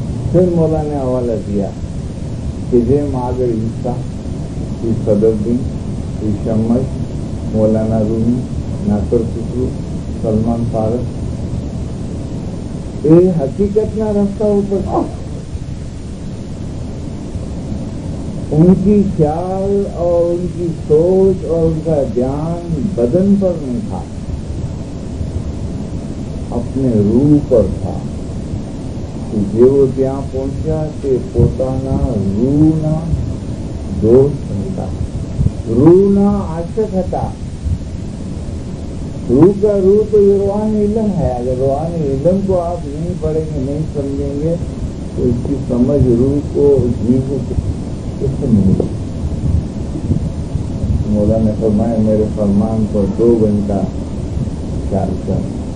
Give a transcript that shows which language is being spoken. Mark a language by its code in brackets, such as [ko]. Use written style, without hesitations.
[hi] फिर मौला ने हवाला दिया कि જેમ આગળ ઈસા, સદરુદ્દીન, શમસ, मौलाना रूमी, नासर खुसरू, सलमान फारस, ये हकीकतना रास्ता ऊपर उनकी ख्याल और उनकी सोच और उनका ध्यान बदन पर नहीं था, अपने रूह पर था. [gu] જેવો ત્યાં પહોંચ્યા તે પોતાના રૂહના દોસ્ત હતા, [hi] रूना आशक था. रूह का रूह तो ये रूहानी इल्म है. अगर रूहानी इल्म को आप नहीं पढ़ेंगे, नहीं समझेंगे तो इसकी समझ रूह को, जीव को किससे मिलेगी? मौला ने फरमाया मेरे फरमान पर 2 घंटा ख्याल कर.